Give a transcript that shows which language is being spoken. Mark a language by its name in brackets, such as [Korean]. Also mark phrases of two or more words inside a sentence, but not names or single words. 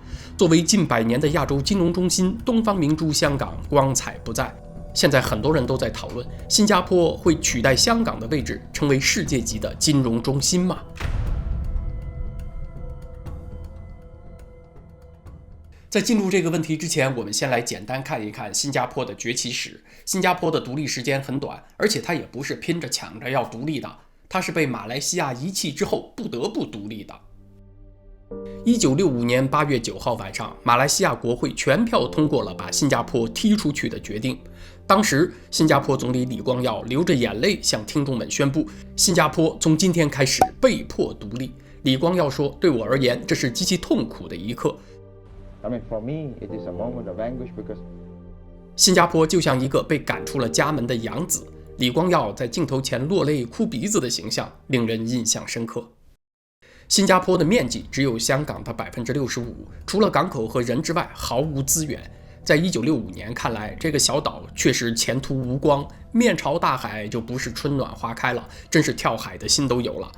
[Chinese] 作為近100年的亞洲金融中心，東方明珠香港光彩不再。現在很多人都在討論，新加坡會取代香港的位置，成為世界級的金融中心嗎？在進入這個問題之前，我們先來簡單看一看新加坡的崛起史。新加坡的獨立時間很短，而且它也不是拼着搶着要獨立的，它是被馬來西亞遺棄之後不得不獨立的。1965年8月9號晚上，馬來西亞國會全票通過了把新加坡踢出去的決定。當時，新加坡總理李光耀流着眼淚向聽眾們宣布，新加坡從今天開始被迫獨立。李光耀說：“對我而言，這是極其痛苦的一刻。” [English] For me, it is a moment of anguish because [Chinese] 新加坡就像一個被趕出了家門的養子，李光耀在鏡頭前落淚哭鼻子的形象令人印象深刻。新加坡的面積只有香港的65%，除了港口和人之外毫無資源。在1965年看來，這個小島確實前途無光，面朝大海就不是春暖花開了，真是跳海的心都有了。